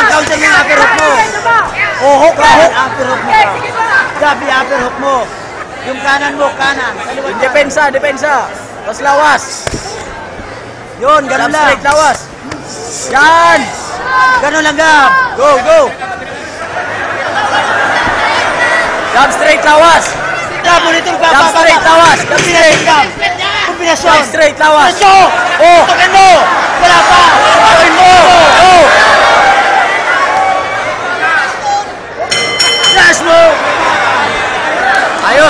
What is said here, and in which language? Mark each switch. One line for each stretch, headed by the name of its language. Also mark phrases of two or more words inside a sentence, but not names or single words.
Filipino: Counter mo yung
English: upper hook
Filipino: mo. Oh, hook ka. Hook.
English: Upper hook
Filipino: mo. Gab, i-
English: upper hook
Filipino: mo. Yung kanan mo, kanan. Kaliwat ka. Depensa. Depensa. Tapos lawas. Yun. Ganun Jump lang. straight, Lawas. Yan. Ganun lang, Gab.
English: Go. Go. Jump straight.
Filipino: Lawas. Gab, ulit yung Gab.
English: Jump straight. Lawas. Jump straight.
Filipino: Gab. Kombinasyon.
English: Jump straight. Lawas.
Filipino: Diretso. Oh. Tukin mo. Wala pa. Gawin mo. Go. Relax mo. Ayos. Ayos.